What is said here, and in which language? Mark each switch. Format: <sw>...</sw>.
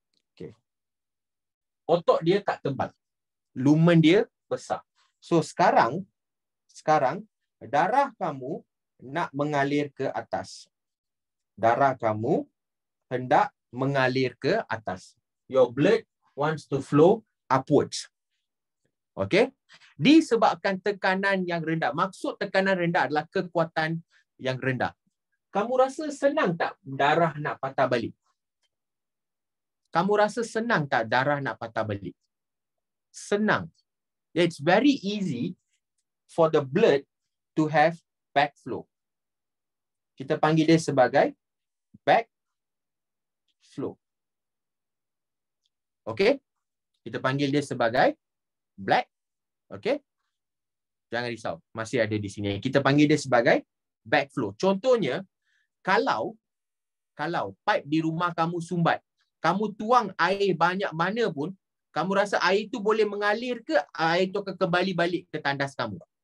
<ms>Okey. Otot dia tak tebal. Lumen dia besar. So sekarang darah kamu nak mengalir ke atas. Darah kamu hendak mengalir ke atas.</ms> <en>Your blood wants to flow upwards.</en> <ms>Okay? Disebabkan tekanan yang rendah. Maksud tekanan rendah adalah kekuatan yang rendah. Kamu rasa senang tak darah nak patah balik? Kamu rasa senang tak darah nak patah balik? Senang.</ms> <en>It's very easy for the blood to have backflow.</en> <ms>Kita panggil dia sebagai backflow. Okay? Kita panggil dia sebagai black. Okay? Jangan risau. Masih ada di sini. Kita panggil dia sebagai backflow. Contohnya, kalau pipe di rumah kamu sumbat, kamu tuang air banyak mana pun, kamu rasa air itu boleh mengalir ke air itu akan kembali balik ke tandas kamu?</ms>